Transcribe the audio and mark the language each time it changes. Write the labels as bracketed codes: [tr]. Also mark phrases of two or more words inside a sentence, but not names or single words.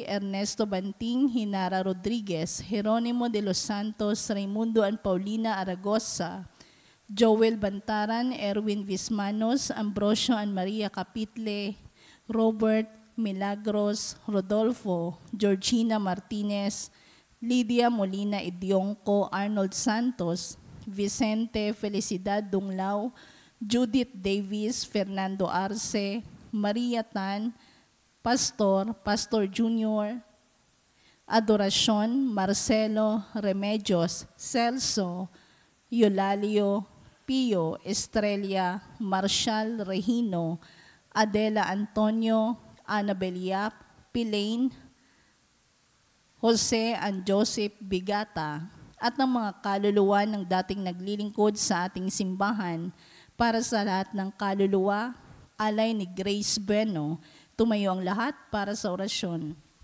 [tl] Ernesto Banting, Hinara Rodriguez, Jeronimo de los Santos, Raimundo and Paulina Aragosa, Joel Bantaran, Erwin Vismanos, Ambrosio and Maria Capitle, Robert Milagros, Rodolfo, Georgina Martinez, Lydia Molina Idiongco, Arnold Santos, Vicente Felicidad Dunglao, Judith Davis, Fernando Arce, Maria Tan, Pastor Junior, Adoracion, Marcelo Remedios, Celso, Eulalio, Pio, Estrella, Marshall Regino, Adela Antonio, Annabel Yap, Pilaine, Jose and Joseph Bigata, at ng mga kaluluwa ng dating naglilingkod sa ating simbahan. Para sa lahat ng kaluluwa, alay ni Grace Bueno, tumayo ang lahat para sa orasyon.